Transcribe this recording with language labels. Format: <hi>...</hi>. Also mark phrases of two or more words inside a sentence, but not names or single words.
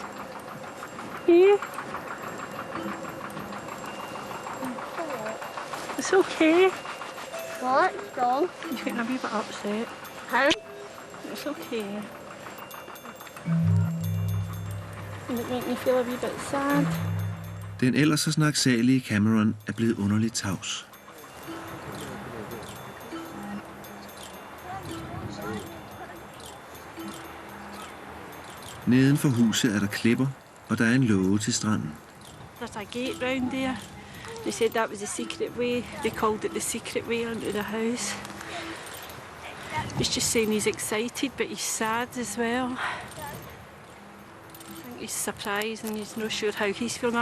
<en>Yeah? It's okay. What's wrong? You're getting a wee bit upset. Huh? It's okay. Does it make you feel a wee bit sad?</en> <da>Den ellers så snaksalige Cameron er blevet underligt tavs. Neden for huset er der klipper, og der er en låge til stranden.</da> <en>There's a gate round there. They said that was the secret way. They called it the secret way onto the house. He's just saying he's excited, but he's sad as well. I think he's surprised and he's not sure how he's feeling.</en>